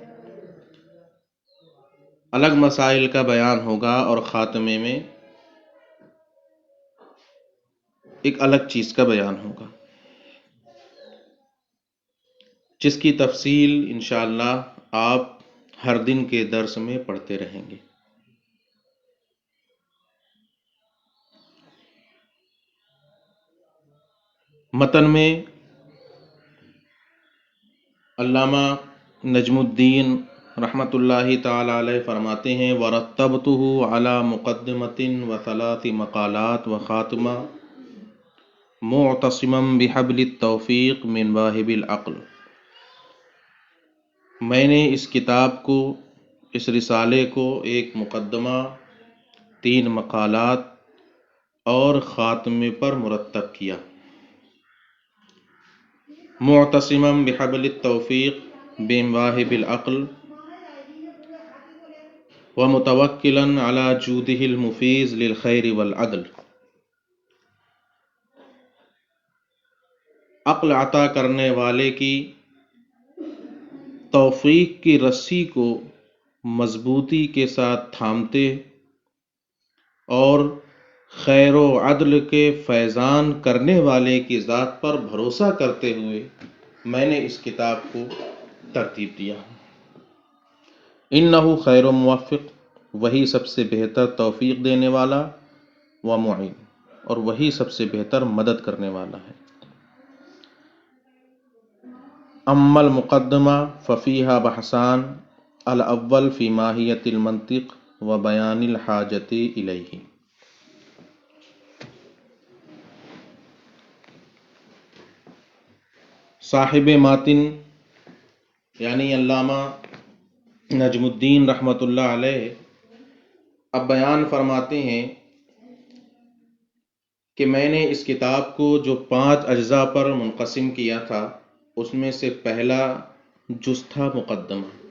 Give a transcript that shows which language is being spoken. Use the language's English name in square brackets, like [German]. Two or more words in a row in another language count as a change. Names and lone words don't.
[Urdu] الگ مسائل کا بیان ہوگا، اور خاتمے میں ایک الگ چیز کا بیان ہوگا، جس کی تفصیل انشاءاللہ آپ ہر دن کے درس میں پڑھتے رہیں گے۔ متن میں علامہ نجم الدین [Arabic] رحمۃ اللہ تعالی علیہ [Urdu] فرماتے ہیں: [Arabic] وَرَتَّبْتُهُ عَلَى مُقَدِّمَةٍ وَثَلَاثِ مقالات وخاتمہ مُعْتَصِمًا بِحَبْلِ التَّوْفِيقِ مِنْ وَاهِبِ الْعَقْلِ۔ [Urdu] میں نے اس کتاب کو، اس رسالے کو ایک مقدمہ، 3 مقالات اور خاتمے پر مرتب کیا۔ [Arabic] معتصماً بحبل التوفیق بین واہب العقل ومتوکلاً علی جودہ المفیض للخیر والعدل۔ [Urdu] عقل عطا کرنے والے کی توفیق کی رسی کو مضبوطی کے ساتھ تھامتے اور خیر و عدل کے فیضان کرنے والے کی ذات پر بھروسہ کرتے ہوئے میں نے اس کتاب کو ترتیب دیا۔ [Arabic] انہ خیر موفق، [Urdu] وہی سب سے بہتر توفیق دینے والا، و معین، اور وہی سب سے بہتر مدد کرنے والا ہے۔ [Arabic] اما المقدمہ ففیہا بحثان، الاول فی ماہیت المنطق و بیان الحاجت الیہ۔ [Urdu] صاحب ماتن یعنی علامہ نجم الدین [Arabic] رحمۃ اللہ علیہ [Urdu] اب بیان فرماتے ہیں کہ میں نے اس کتاب کو جو 5 اجزاء پر منقسم کیا تھا، اس میں سے پہلا جز تھا مقدمہ۔